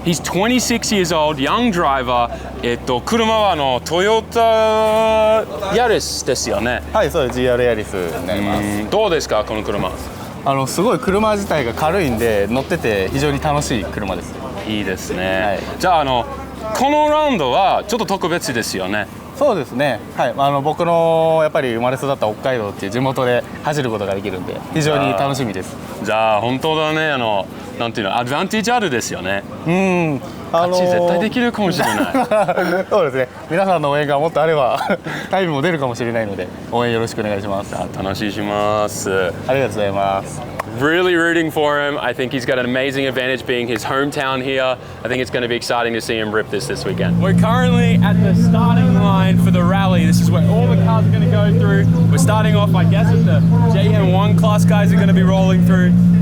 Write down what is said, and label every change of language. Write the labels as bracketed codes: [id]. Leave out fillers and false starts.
[en] He's 26 years old, young driver. [ja] 車はToyota Yaris ですよね。はい、そうです。 GR ヤリスになります。どうですか、この車？すごい車自体が軽いんで乗ってて非常に楽しい車です。いいですね。はい、じゃあこのラウンドはちょっと特別ですよね。そうですね。はい、僕のやっぱり生まれ育った北海道っていう地元で走ることができるんで非常に楽しみです。じゃあ本当だね、なんていうの、アドバンテージあるですよね。勝ち絶対できるかもしれない。そうですね。皆さんの応援がもっとあればタイムも出るかもしれないので応援よろしくお願いします。楽しみします。ありがとうございます。 [en] Really rooting for him. I think he's got an amazing advantage being his hometown here. I think it's going to be exciting to see him rip this weekend. We're currently at the starting line for the rally. This is where all the cars are going to go through. We're starting off, I guess, with the JM1 class guys are going to be rolling through.